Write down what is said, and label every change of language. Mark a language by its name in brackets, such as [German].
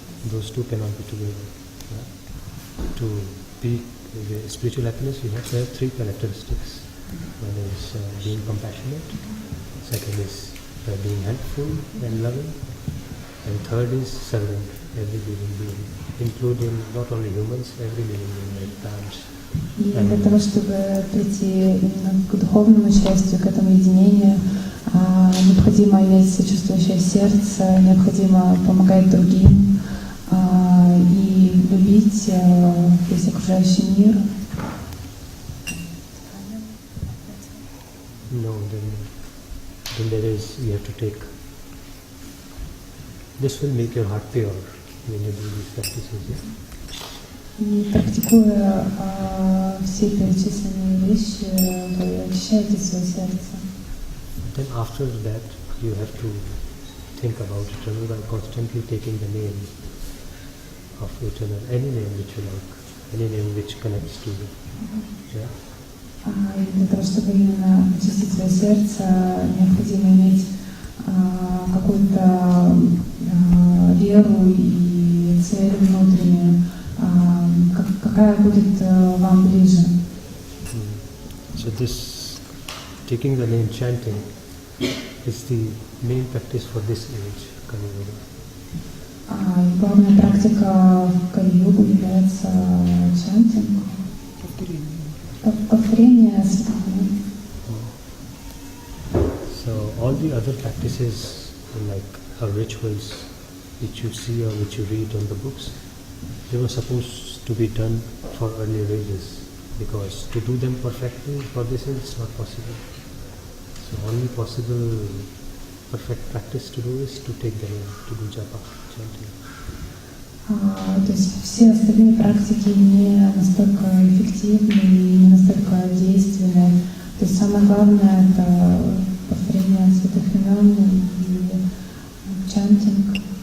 [English] Those two cannot be together. To be the spiritual happiness, you have to have three characteristics. One is being compassionate, second is being helpful and loving, and third is serving every living being, including not only humans, every living being like plants. [Russian] И для того, чтобы прийти именно к духовному счастью, к этому единению, необходимо иметь сочувствующее сердце, необходимо помогать другим и любить весь окружающий мир. [English] No, then there is, you have to take, this will make your heart pure when you do these practices. Yeah? [Russian] И практикуя все перечисленные вещи, вы очищаете свое сердце. [English] Then after that, you have to think about eternal by constantly taking the name of eternal, any name which you like, any name which connects to you. Yeah? [Russian] И для того, чтобы именно очистить свое сердце, необходимо иметь какую-то веру и цель внутреннюю, какая будет вам ближе. [English] So this, taking the name, chanting, is the main practice for this age, Kali Yuga. [Russian] Главная практика в Кали-югу является чантинг, повторение святых имен. [English] So all the other practices like rituals which you see or which you read on the books, they were supposed to be done for earlier ages, because to do them perfectly for this age is not possible. So only possible perfect practice to do is to take the name, to do japa, chanting. [Russian] То есть все остальные практики не настолько эффективны и не настолько действенны. То есть самое главное — это повторение святых имен и чантинг.